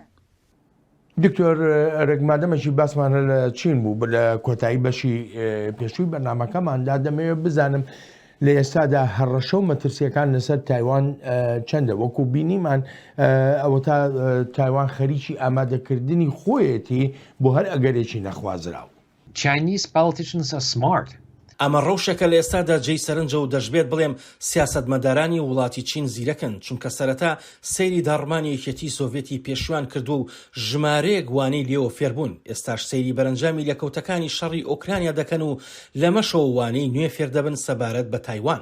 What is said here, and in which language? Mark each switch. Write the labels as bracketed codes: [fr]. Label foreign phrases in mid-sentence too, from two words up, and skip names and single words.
[ckb] دکتۆر ڕێگمادەمەشی باسمانە لە چین بوو لە کۆتایی بەشی پێشووی بەرنامەکەماندا دەمەوێت بزانم لە ئێستادا هەڕەشە و مەترسیەکان لەسەر تایوان چەندە وەکو بینیمان ئەوە تا تایوان خەریکی ئامادەکردنی خۆیەتی بۆ هەر ئەگەرێکی نەخوازراو. [en] Chinese politicians are smart. [ckb] ئەمە ڕەوشەکە لە ئێستادا جێی سەرنجە و دەشبێت بڵێم سیاسەتمەدارانی وڵاتی چین زیرەکەن، چونکە سەرەتا سەیری داڕمانی یەکێتی سۆڤێتی پێشوان کردو و ژمارەیەک وانەی لێوە فێربوون. ئێستاش سەیری بەرەنجامی لەکەوتەکانی شەڕی ئۆکرانیا دەکەن و لەمەشەوە وانەی نوێ فێردەبن سەبارەت بە تایوان.